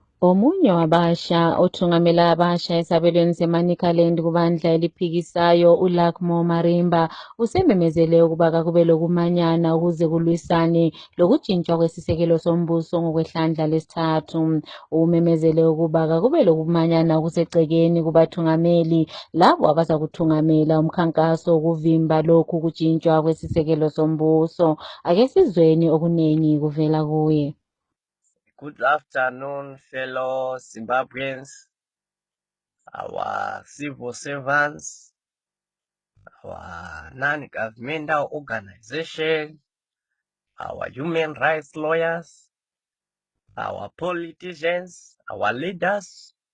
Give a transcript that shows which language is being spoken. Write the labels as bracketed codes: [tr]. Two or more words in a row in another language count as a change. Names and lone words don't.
[nd] Omunye wabasha othungamela abasha esabelweni seManicaland kubandla eliphikisayo uLakmo Marimba usememezele ukuba kakube lokumanyana ukuze kulwisane lokujintshwa kwesisekelo sombuso ngokwehlandla lesithathu. Umemezele ukuba kakube lokumanyana okusegcekeni kubathungameli labo abazakuthungamela umkhankaso wokuvimba lokhu kujintshwa kwesisekelo sombuso. Ake sizweni okuningi kuvela kuye. [en] Good afternoon, fellow Zimbabweans, our civil servants, our non-governmental organizations, our human rights lawyers, our politicians, our leaders.